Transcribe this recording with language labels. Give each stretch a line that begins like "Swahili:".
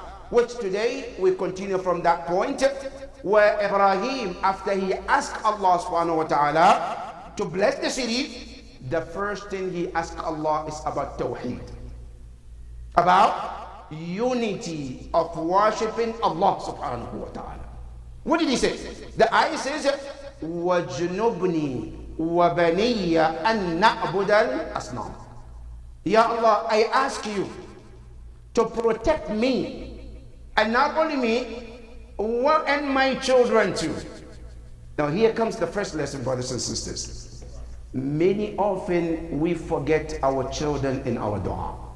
English: Which today we continue from that point where Ibrahim, after he asked Allah subhanahu wa ta'ala to bless the city, the first thing he asked Allah is about Tawheed, about unity of worshipping Allah subhanahu wa ta'ala. What did he say? The ayah says,
Arabic: وَجْنُبْنِي وَبَنِيَّ أَن نَعْبُدَ الْأَصْنَامِ.
English: Ya Allah, I ask you to protect me, and not only me, and my children too. Now here comes the first lesson, brothers and sisters. Many often we forget our children in our dua.